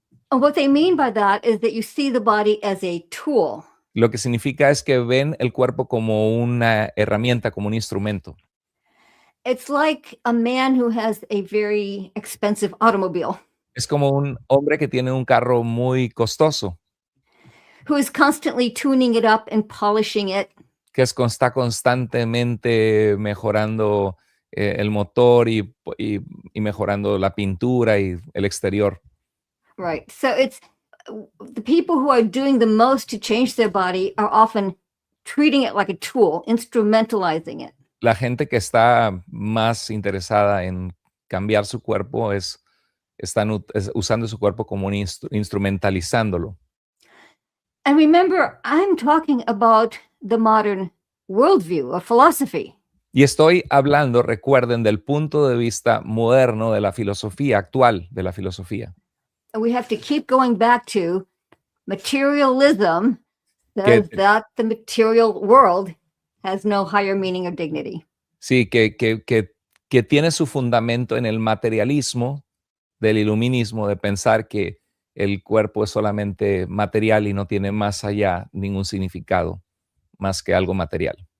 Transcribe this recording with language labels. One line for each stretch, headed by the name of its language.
English: And what they mean by that is that you see the body as a tool.
Spanish: Lo que significa es que ven el cuerpo como una herramienta, como un instrumento.
English: It's like a man who has a very expensive automobile.
Spanish: Es como un hombre que tiene un carro muy costoso,
English: Who is constantly tuning it up and polishing it.
Spanish: que está constantemente mejorando el motor y mejorando la pintura y el exterior.
English: Right. So it's the people who are doing the most to change their body are often treating it like a tool, instrumentalizing it.
Spanish: La gente que está más interesada en cambiar su cuerpo están usando su cuerpo como instrumentalizándolo.
English: And remember, I'm talking about the modern worldview or philosophy.
Spanish: Y estoy hablando, recuerden, del punto de vista moderno de la filosofía, actual de la filosofía.
English: And we have to keep going back to materialism, says that the material world has no higher meaning or dignity.
Spanish: Sí, que tiene su fundamento en el materialismo del iluminismo, de pensar que el cuerpo es solamente material y no tiene más allá ningún significado más que algo material.